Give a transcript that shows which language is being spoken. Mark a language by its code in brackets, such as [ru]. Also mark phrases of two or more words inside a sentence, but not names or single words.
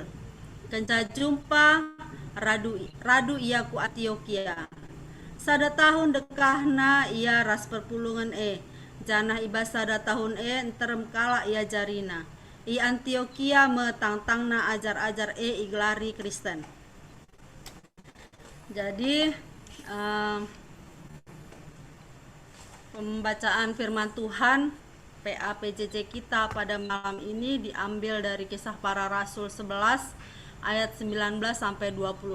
[btx] Kenca jumpa radu ia ku Antioquia. Sada tahun dekahna ia ras perpulungan janah ibas sada tahun enterem kala ia jarina. I Antioquia metangtangna ajar-ajar iglari Kristen. [id] Jadi pembacaan firman Tuhan PAPJJ kita pada malam ini diambil dari Kisah Para Rasul 11 ayat 19 sampai 26.